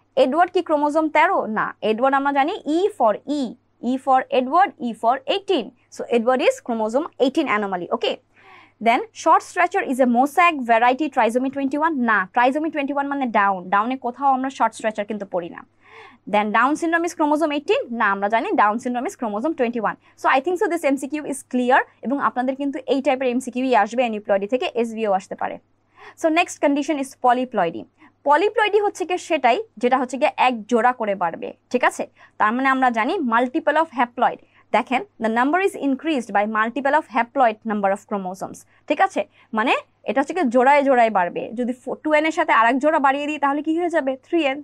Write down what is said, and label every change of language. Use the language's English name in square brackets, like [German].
[Bangla] Edward কি chromosome 13? না, Edward আমরা জানি E for Edward, E for 18, [English] so Edward is chromosome 18 anomaly, [Bangla] okay. [English] Then short stretcher is a mosaic variety trisomy 21? [Bangla] না, trisomy 21 মানে ডাউনে কোথাও আমরা শর্ট স্ট্রেচার কিন্তু পড়ি না। [English] Then Down syndrome is chromosome 18? [Bangla] না, আমরা জানি [English] Down syndrome is chromosome 21. So I think so this MCQ is clear [Bangla] এবং আপনাদের কিন্তু এই টাইপের MCQই আসবে অ্যানিউপ্লয়েডি থেকে, SVO আসতে পারে। [English] So next condition is polyploidy. [Bangla] Polyploidy হচ্ছে কি সেটাই যেটা হচ্ছে গিয়ে এক জোড়া করে বাড়বে, ঠিক আছে? তার মানে আমরা জানি মাল্টিপল অফ হ্যাপ্লয়েড। দেখেন, [English] the number is increased by multiple of haploid number of chromosomes, [Bangla] ঠিক আছে? মানে এটা হচ্ছে কি জোড়ায় জোড়ায় বাড়বে। যদি 2n এর সাথে আরেক জোড়া বাড়িয়ে দিই তাহলে কি হয়ে যাবে? 3n।